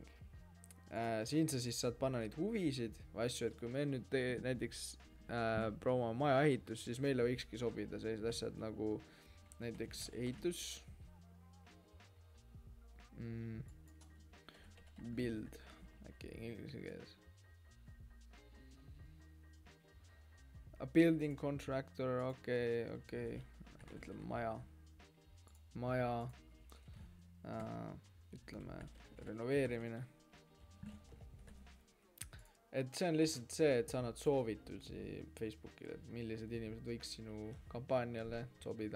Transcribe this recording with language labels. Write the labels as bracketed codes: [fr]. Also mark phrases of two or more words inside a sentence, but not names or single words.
[et] Siin sa siis saad panna neid huvisid või asju, et kui me nüüd näiteks promo maja ehitus, siis meile võikski sobida sellised asjad nagu näiteks ehitus, build, äkki inglise keeles. [en] A building contractor, [et] okei, ütleme maja, ütleme renoveerimine. et see on lihtsalt see, et sa annad soovitusi Facebookile, et millised inimesed võiks sinu kampaaniale sobida.